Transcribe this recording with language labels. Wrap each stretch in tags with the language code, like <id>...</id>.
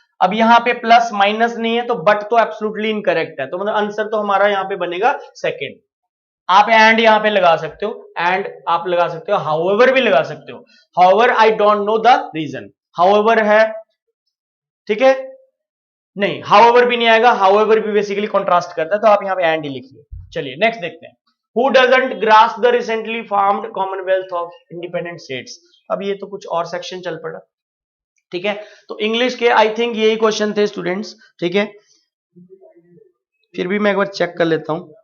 <hi>अब यहां पे प्लस माइनस नहीं है तो बट तो एब्सोल्युटली इनकरेक्ट है, तो मतलब आंसर तो हमारा यहां पे बनेगा सेकंड। आप एंड यहां पे लगा सकते हो, एंड आप लगा सकते हो, हाउएवर भी लगा सकते हो,</hi> <en>however I don't know the reason,</en> <hi>however है, ठीक है, नहीं हाउएवर भी नहीं आएगा, हाउएवर भी बेसिकली कॉन्ट्रास्ट करता है, तो आप यहां पे एंड ही लिखिए। चलिए नेक्स्ट देखते हैं,</hi> <en>Who doesn't grasp the recently formed Commonwealth of Independent States?</en> <hi>अब ये तो कुछ और सेक्शन चल पड़ा, ठीक है, तो इंग्लिश के आई थिंक यही क्वेश्चन थे स्टूडेंट्स, ठीक है, फिर भी मैं एक बार चेक कर लेता हूं।</hi>